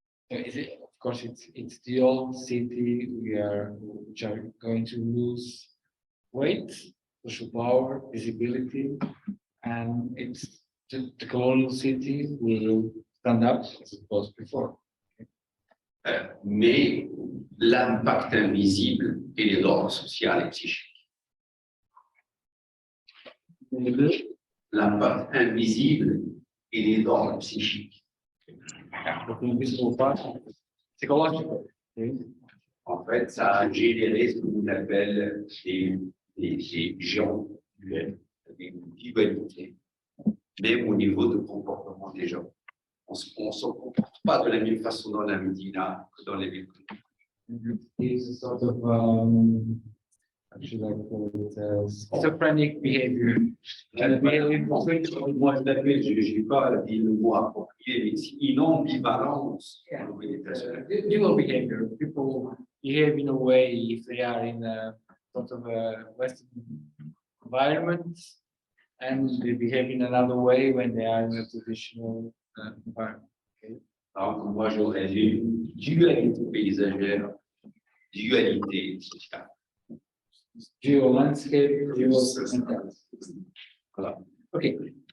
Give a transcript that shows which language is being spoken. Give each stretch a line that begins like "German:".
English: Of course, it's the old city which are going to lose weight, social power, visibility, and it's the colonial city will stand up as it was before.
French: Mais l'impact invisible est l'ordre social et psychique. L'impact invisible est l'ordre psychique.
English: Psychological.
French: En fait, ça a généré ce qu'on appelle des gens, des dualités, même au niveau de comportement des gens. On ne se comporte pas de la même façon dans la Médina que dans les villes.
English: It's a sort of schizophrenic behavior.
French: Moi, je l'appelle, je n'ai pas dit le mot approprié, mais c'est une ambivalence.
English: Dual behavior. People behave in a way if they are in a sort of a Western environment, and they behave in another way when they are in a traditional environment. Okay?
French: Alors, moi, j'aurais dit dualité paysagère, dualité sociale.
English: Dual landscape, dual mentality.